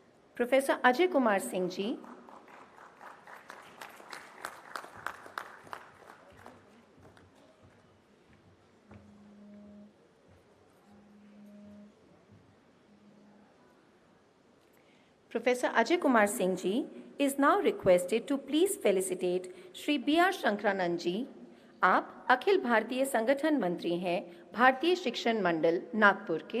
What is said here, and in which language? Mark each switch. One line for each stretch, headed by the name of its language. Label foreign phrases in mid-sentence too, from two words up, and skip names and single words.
English: Professor Ajay Kumar Singh ji. Professor Ajay Kumar Singh ji is now requested to please felicitate Shri B.R. Shankranand ji.
Hindi: आप अखिल भारतीय संगठन मंत्री हैं भारतीय शिक्षण मंडल नागपुर के।